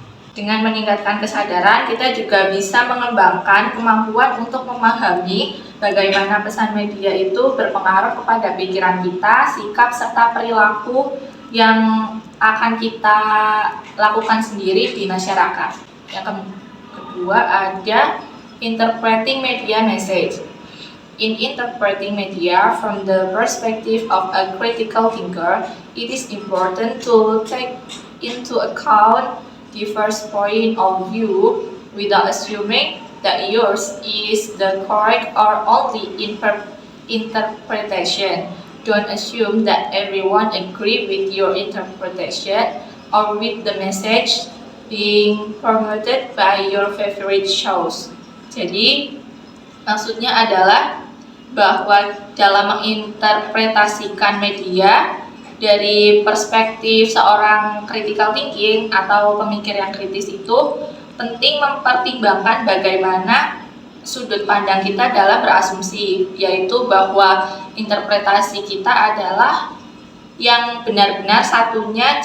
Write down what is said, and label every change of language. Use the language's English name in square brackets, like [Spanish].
[Indonesian] Dengan meningkatkan kesadaran, kita juga bisa mengembangkan kemampuan untuk memahami bagaimana pesan media itu berpengaruh kepada pikiran kita, sikap, serta perilaku yang akan kita lakukan sendiri di masyarakat. Yang kedua ada interpreting media message. [English] In interpreting media from the perspective of a critical thinker, it is important to take into account diverse point of view without assuming that yours is the correct or only interpretation. Don't assume that everyone agree with your interpretation or with the message being promoted by your favorite shows. [Indonesian] Jadi, maksudnya adalah bahwa dalam menginterpretasikan media dari perspektif seorang critical thinking atau pemikir yang kritis itu penting mempertimbangkan bagaimana sudut pandang kita dalam berasumsi, yaitu bahwa interpretasi kita adalah yang benar-benar satunya.